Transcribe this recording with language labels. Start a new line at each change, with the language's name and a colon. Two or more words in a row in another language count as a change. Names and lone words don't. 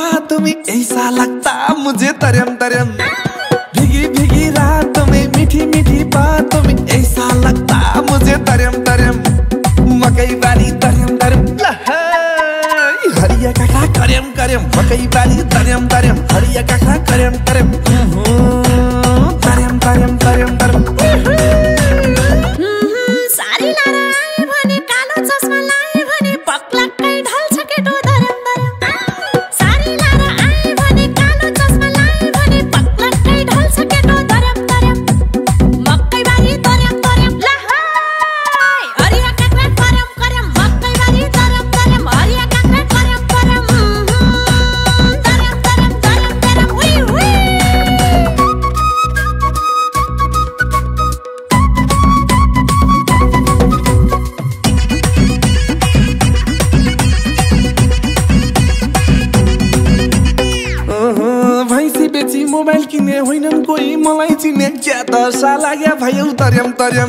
Hindi: रातों में ऐसा लगता मुझे तरम तरम, भीगी भीगी रातों में मीठी मीठी बातों में ऐसा लगता मुझे तरम तरम,
Nepali: मकई बाली तरम तरम
Hindi: हरिया काका करम करम, मकई बाली तरम तरम हरिया काका करम करम तरम तरम तरम तरम।
Nepali: सारी लारा आए भने कालो चस्मा लाए भने पक्लक्कै ढल्छ केटो धरम धरम। सारी लारा आए भने कालो चस्मा लाए भने पक्लक्कै ढल्छ केटो धरम धरम। मकै बारी तरम तरम लहाय हरिया काक्रा करम करम, मकै बारी तरम तरम हरिया काक्रा करम करम तरम तरम तरम तरम उई उई। भैँसी बेची मोबाइल किने होइनन् कोही मलाई चिने, क्या दशा लाग्या भयो तरम तरम।